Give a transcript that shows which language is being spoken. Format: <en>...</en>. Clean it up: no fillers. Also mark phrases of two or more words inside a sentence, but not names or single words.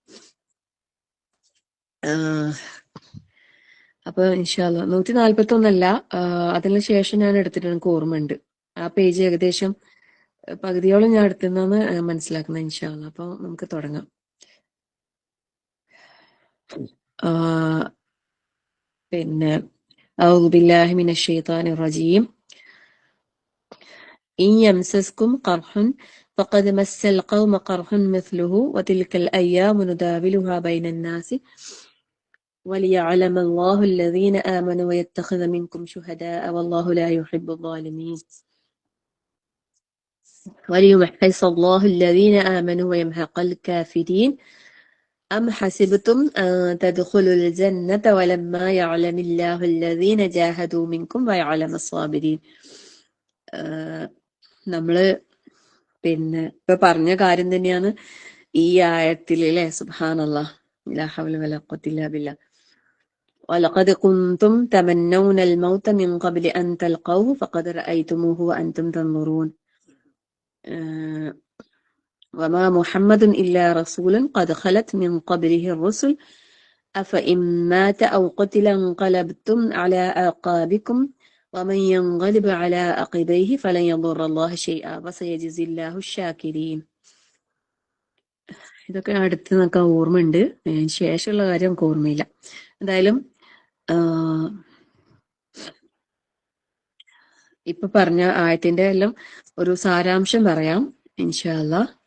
<ml>അപ്പൊ</ml> <ar>إن شاء الله</ar> <ml>141 അതിന് ശേഷം ഞാൻ എടുത്തിട്ട് എനിക്ക് ഓർമ്മയുണ്ട്. ആ പേജ് ഏകദേശം പകുതിയോളം ഞാൻ എടുത്തെന്നാണ് മനസ്സിലാക്കുന്നത്</ml> <ar>إن شاء الله.</ar> <ml>അപ്പൊ നമുക്ക് തുടങ്ങാം.</ml> <ar>പിന്നെ أعوذ بالله من الشيطان الرجيم إن يمسسكم قرح فقد مس القوم قرح مثله وتلك الأيام نداولها بين الناس وليعلم الله الذين آمنوا ويتخذ منكم شهداء والله لا يحب الظالمين وليمحص الله الذين آمنوا ويمحق الكافرين أم حسبتم أن تدخلوا الجنة ولما يعلم الله الذين جاهدوا منكم ويعلم الصابرين.</ar> <ml>നമ്മള് പിന്നെ ഇപ്പൊ പറഞ്ഞ കാര്യം തന്നെയാണ് ഈ ആയത്തില് അല്ലെ.</ml> <ar>سبحان الله، لا حول ولا قوة إلا بالله. ولقد كنتم تمنون الموت من قبل أن تلقوه فقد رأيتموه وأنتم تنظرون وما محمد إلا رسول قد خلت من قبله الرسل أفإن مات أو قتل انقلبتم على أعقابكم ومن ينقلب على عقبيه فلن يضر الله شيئا وسيجزي الله الشاكرين.</ar> <ml>ഇതൊക്കെ അടുത്ത് നമുക്ക് ഓർമ്മയുണ്ട്, ശേഷമുള്ള കാര്യം നമുക്ക് ഓർമ്മയില്ല. എന്തായാലും ഇപ്പൊ പറഞ്ഞ ആയത്തിന്റെ എല്ലാം ഒരു സാരാംശം പറയാം</ml> <ar>إن شاء الله.</ar>